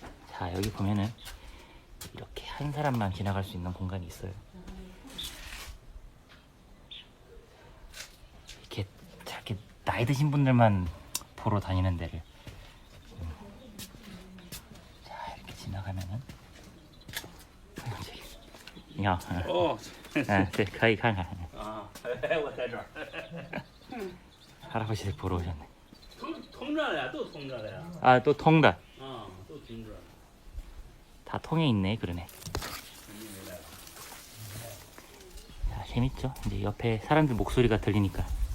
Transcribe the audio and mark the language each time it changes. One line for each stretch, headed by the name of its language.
Korean: 자, 여기 보면은 이렇게 한 사람만 지나갈 수 있는 공간이 있어요. 이렇게 저렇게 나이 드신 분들만 보러 다니는 데를. 자, 이렇게 지나가면은
Chinese: 你好，哦，对，可以看看。啊，我在这儿。
Korean: 할아버지들 보러 오셨네. 통전이야, 또 통전이야. 아, 또 통다. 또 통전. 다 통에 있네, 그러네. 자, 재밌죠? 이제 옆에 사람들 목소리가 들리니까.